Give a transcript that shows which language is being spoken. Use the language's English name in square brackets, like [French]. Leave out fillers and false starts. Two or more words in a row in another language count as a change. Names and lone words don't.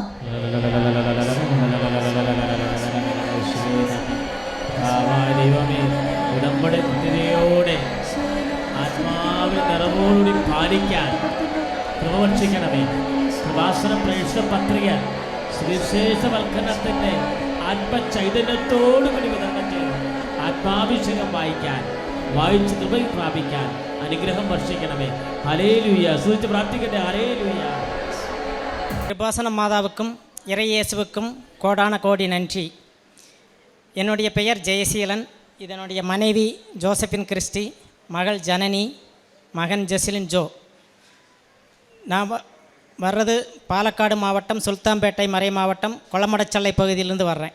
[Malayalam] ഉടമ്പടി കൃത്യതയോടെ ആത്മാവിൽ നിറവോടുകൂടി പാലിക്കാൻ പ്രവർത്തിക്കണമേ. കൃപാസന പ്രേക്ഷിത പത്രിക സുവിശേഷവൽക്കരണത്തിൻ്റെ ആത്മചൈതന്യത്തോടുകൂടി വിതരണം ചെയ്ത് ആത്മാഭിഷേകം വായിച്ച് കൃപ പ്രാപിക്കാൻ അനുഗ്രഹം വർഷിക്കണമേ. ഹല്ലേലൂയ. സൂചിച്ച് പ്രാർത്ഥിക്കട്ടെ. ഹല്ലേലൂയ. [Tamil] கிருபாசன மாதாவுக்கும் இறையேசுவுக்கும் கோடான கோடி நன்றி. என்னுடைய பெயர் ஜெயசீலன். இதனுடைய மனைவி ஜோசபின் கிறிஸ்டி, மகள் ஜனனி, மகன் ஜெசிலின் ஜோ. நான் வர்றது பாலக்காடு மாவட்டம், சுல்தான்பேட்டை மறை மாவட்டம், கொளமடச்சல்லை பகுதியிலிருந்து வர்றேன்.